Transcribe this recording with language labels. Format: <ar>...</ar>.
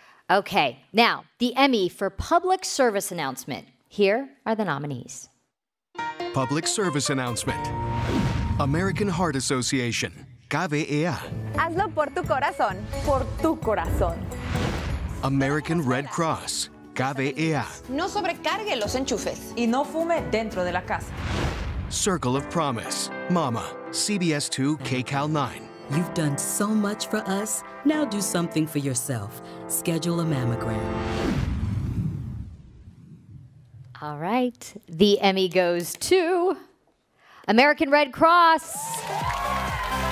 <en>Okay, now, the Emmy for Public Service Announcement. Here are the nominees. Public Service Announcement. American Heart Association, KVEA.</en> <es>Hazlo por tu corazón, por tu corazón.</es> <en>American Red Cross, KVEA.</en> <es>No sobrecargue los enchufes y no fume dentro de la casa.</es> <en>Circle of Promise. Mama, CBS 2 KCAL 9. You've done so much for us. Now do something for yourself. Schedule a mammogram. All right. The Emmy goes to American Red Cross.</en>